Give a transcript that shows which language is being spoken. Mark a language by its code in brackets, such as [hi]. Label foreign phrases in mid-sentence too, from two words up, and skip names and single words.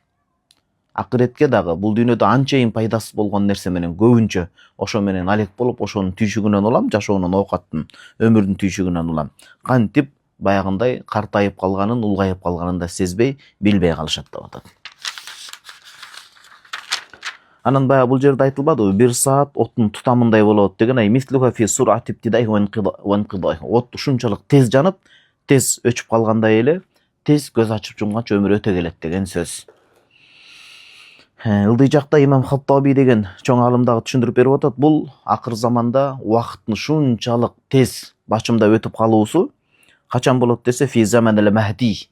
[ky] Акыретке дагы бул дүйнөдө анчайын пайдасыз болгон нерсе менен көбүнчө ошо менен алек болуп, ошонун түйшүгүнөн улам, жашоонун оокаттын, өмүрдүн түйшүгүнөн улам. Кантип баягындай картайып калганын, улгайып калганын да сезбей, билбей калышат деп атат. Анан баягы бул жерде айтылбадыбы, бир саат оттун тутамындай болот деген, [ar] مثلها في سرعة ابتدائه وانقضائه. [ky] От ушунчалык тез жанып, тез өчүп калгандай эле, тез көз ачып жумганча өмүр өтө келет деген сөз. Ылдый жакта имам Хаттаби деген чоң алым дагы түшүндүрүп берип атат. Бул акыр заманда убакыттын шунчалык тез бачымда өтүп калуусу качан болот десе, [ar] في زمان المهدي.